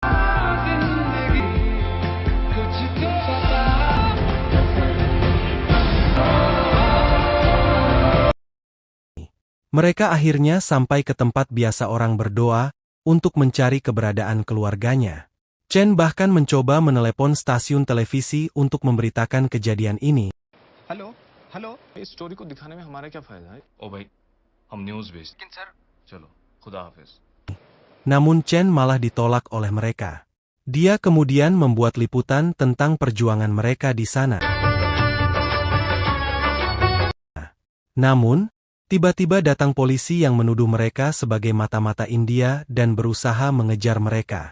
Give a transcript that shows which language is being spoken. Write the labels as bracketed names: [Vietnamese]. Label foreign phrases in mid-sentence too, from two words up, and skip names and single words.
[Indonesian] Mereka akhirnya sampai ke tempat biasa orang berdoa, untuk mencari keberadaan keluarganya. Chen bahkan mencoba menelepon stasiun televisi untuk memberitakan kejadian ini. [English] hello hello [Hindi] इस स्टोरी को दिखाने में हमारा क्या फायदा है? ओ भाई, हम न्यूज़ भेजते हैं सर। चलो, खुदा हाफिज। [Indonesian] Namun Chen malah ditolak oleh mereka. Dia kemudian membuat liputan tentang perjuangan mereka di sana. Namun, tiba-tiba datang polisi yang menuduh mereka sebagai mata-mata India dan berusaha mengejar mereka.